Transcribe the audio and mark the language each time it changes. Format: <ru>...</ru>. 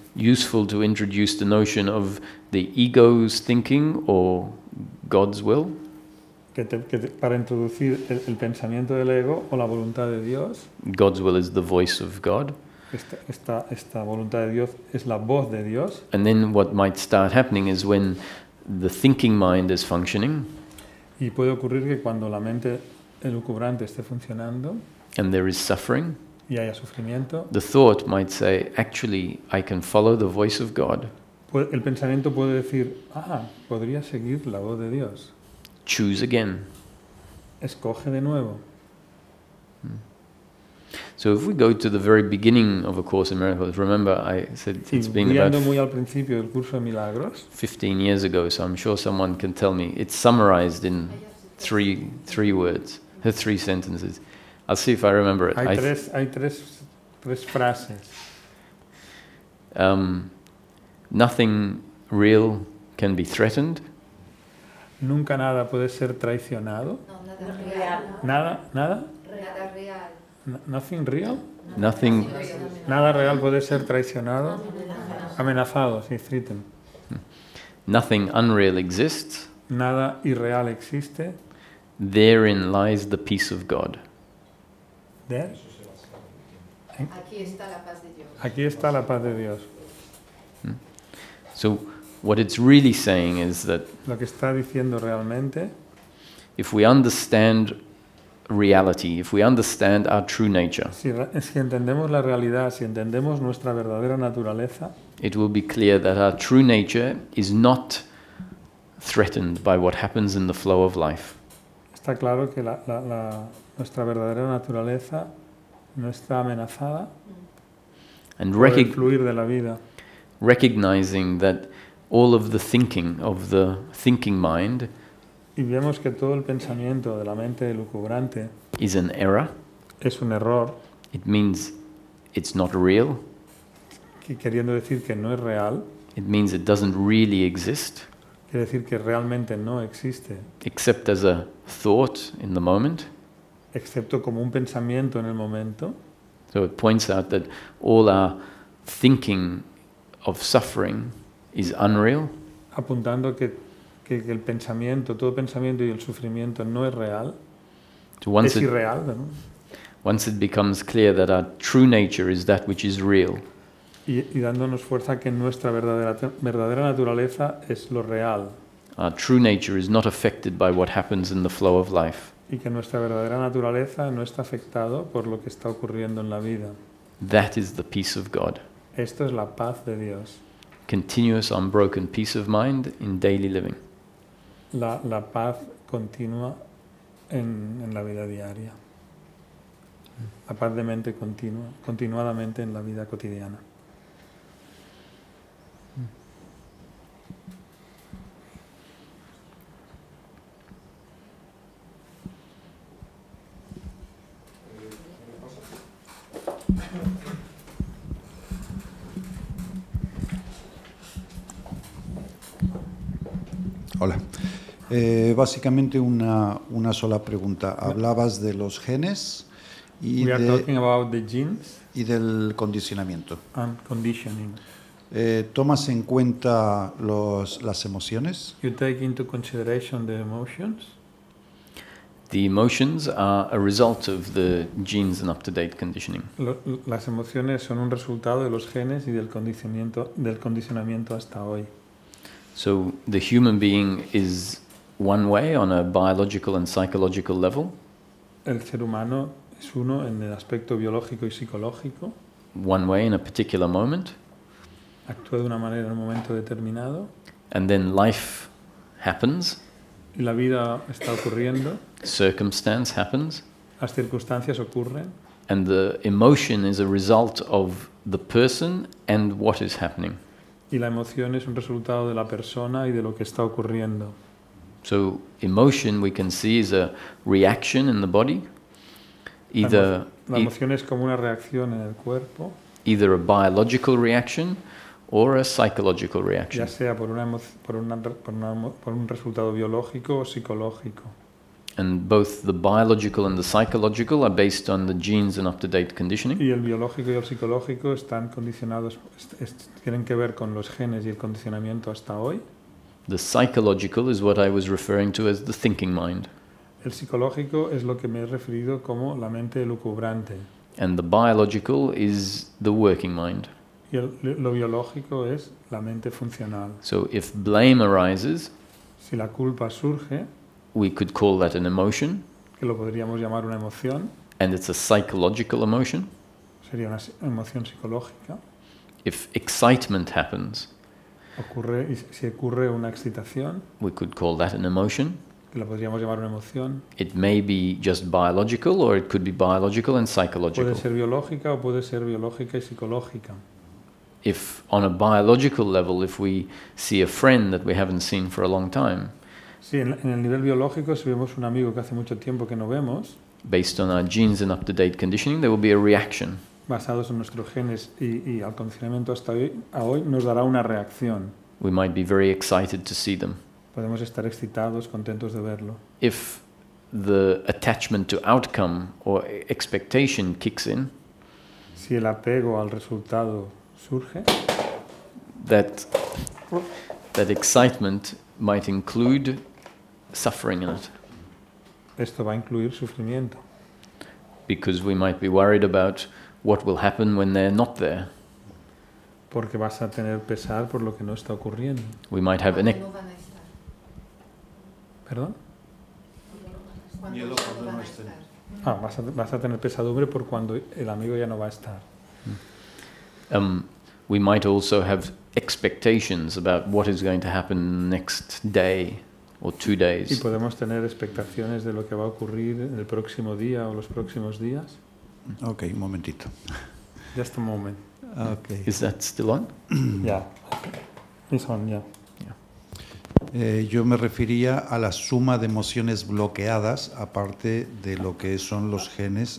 <en>Useful to introduce the notion of the ego's thinking or God's will,</en> <es>Para introducir el pensamiento del ego o la voluntad de Dios,</es> <en>God's will is the voice of God.</en> <es>esta voluntad de Dios es la voz de Dios.</es> <en>And then what might start happening is when the thinking mind is functioning</en> <es>Y puede ocurrir que cuando la mente elucubrante esté funcionando</es> <en>and there is suffering,</en> <es>y haya sufrimiento,</es> <en>the thought might say, actually, I can follow the voice of God.</en> <es>el pensamiento puede decir, podría seguir la voz de Dios.</es> <en>Choose again.</en> <es>Escoge de nuevo.</es> <en>So if we go to the very beginning of A Course in Miracles, remember I said it's been</en> <es>Yendo</es> <en>about</en> <es>muy al principio del curso de milagros,</es> <en>15 years ago, so I'm sure someone can tell me. It's summarized in three words, 3 sentences. I'll see if I remember it.</en> <es>hay tres frases.</es> <en>Nothing real can be threatened.</en> <es>Nunca nada puede ser traicionado. No, nada real. Nada. Nada real.</es> <en>Nothing real. Nothing.</en> <es>Nada real puede ser traicionado. Amenazado, sí, threatened.</es> <en>Nothing unreal exists.</en> <es>Nada irreal existe.</es> <en>Therein lies the peace of God. There.</en> <es>Aquí está la paz de Dios. Aquí está la paz de Dios.</es> <en>So what it's really saying is that</en> <es>Lo que está diciendo realmente,</es> <en>if we understand reality, if we understand our true nature,</en> <es>si entendemos la realidad, si entendemos nuestra verdadera naturaleza,</es> <en>it will be clear that our true nature is not threatened by what happens in the flow of life.</en> <es>está claro que nuestra verdadera naturaleza no está amenazada</es> <en>And</en> <es>por el fluir de la vida.</es> <en>recognizing that all of the thinking mind</en> <es>Y vemos que todo el pensamiento de la mente lucubrante</es> <en>is an error.</en> <es>es un error,</es> <en>It means it's not real.</en> <es>queriendo decir que no es real,</es> <en>It means it doesn't really exist,</en> <es>quiere decir que realmente no existe,</es> <en>except as a thought in the moment.</en> <es>excepto como un pensamiento en el momento.</es> <en>So it points out that all our thinking of suffering is unreal,</en> <es>Apuntando que el pensamiento, todo pensamiento y el sufrimiento no es real,</es> <en>so once</en> <es>es irreal, ¿no?</es> <en>once it becomes clear that our true nature is that which is real,</en> <es>y dándonos fuerza que nuestra verdadera naturaleza es lo real</es> <en>our true nature is not affected by what happens in the flow of life.</en> <es>y que nuestra verdadera naturaleza no está afectado por lo que está ocurriendo en la vida.</es> <en>That is the peace of God.</en> <es>Esto es la paz de Dios,</es> <en>Continuous, unbroken peace of mind in daily living.</en> <es>la paz continua en la vida diaria, la paz de mente continua, continuadamente en la vida cotidiana. Hola. Básicamente una sola pregunta. Hablabas de los genes y,</es> <en>We are talking about the genes</en> <es>y del condicionamiento.</es> <en>and conditioning.</en> <es>¿Tomas en cuenta las emociones?</es> <en>You take into consideration the emotions. The emotions are a result of the genes and up-to-date conditioning.</en> <es>Las emociones son un resultado de los genes y del condicionamiento hasta hoy.</es> <en>So the human being is one way on a biological and psychological level,</en> <es>El ser humano es uno en el aspecto biológico y psicológico,</es> <en>one way in a particular moment,</en> <es>actúa de una manera en un momento determinado</es> <en>and then life happens,</en> <es>y la vida está ocurriendo,</es> <en>circumstance happens,</en> <es>las circunstancias ocurren</es> <en>and the emotion is a result of the person and what is happening.</en> <es>y la emoción es un resultado de la persona y de lo que está ocurriendo.</es> <en>So emotion we can see is a reaction in the body,</en> <es>La emoción es como una reacción en el cuerpo,</es> <en>either a biological reaction or a psychological reaction.</en> <es>ya sea por un resultado biológico o psicológico.</es> <en>And both the biological and the psychological are based on the genes and up-to-date conditioning.</en> <es>Y el biológico y el psicológico están condicionados, tienen que ver con los genes y el condicionamiento hasta hoy.</es> <en>The psychological is what I was referring to as the thinking mind.</en> <es>El psicológico es lo que me he referido como la mente lucubrante.</es> <en>And the biological is the working mind.</en> <es>Y lo biológico es la mente funcional.</es> <en>So if blame arises,</en> <es>Si la culpa surge,</es> <en>we could call that an emotion,</en> <es>que lo podríamos llamar una emoción,</es> <en>and it's a psychological emotion.</en> <es>sería una emoción psicológica.</es> <en>If excitement happens,</en> <es>Si ocurre una excitación,</es> <en>we could call that an emotion.</en> <es>que la podríamos llamar una emoción.</es> <en>It may be just biological, or it could be biological and psychological.</en> <es>Puede ser biológica o puede ser biológica y psicológica.</es> <en>If on a biological level, if we see a friend that we haven't seen for a long time,</en> <es>Sí, en el nivel biológico, si vemos un amigo que hace mucho tiempo que no vemos,</es> <en>based on our genes and up-to-date conditioning, there will be a reaction.</en> <es>basados en nuestros genes y al condicionamiento hasta hoy, nos dará una reacción.</es> <en>We might be very excited to see them.</en> <es>Podemos estar excitados, contentos de verlo.</es> <en>If the attachment to outcome or expectation kicks in,</en> <es>Si el apego al resultado surge,</es> <en>that excitement might include suffering in it,</en> <es>esto va a incluir sufrimiento.</es> <en>because we might be worried about what will happen when they're not there.</en> <es>Porque vas a tener pesar por lo que no está ocurriendo.</es> <en>We might have</en> <es>Cuando no van a estar. ¿Perdón? Cuando Miedo ya cuando no van no a estén. estar. Vas a tener pesadumbre por cuando el amigo ya no va a estar.</es> <en>We might also have expectations about what is going to happen next day or 2</en> <es>Y</es> <en>days.</en> <es>podemos tener expectaciones de lo que va a ocurrir en el próximo día o los próximos días. Ok, un momentito.</es> <en>Just a moment. Okay. Is that still on? Ya. It's on, ya.</en> <es>Yo me refería a la suma de emociones bloqueadas, aparte de lo que son los genes.</es>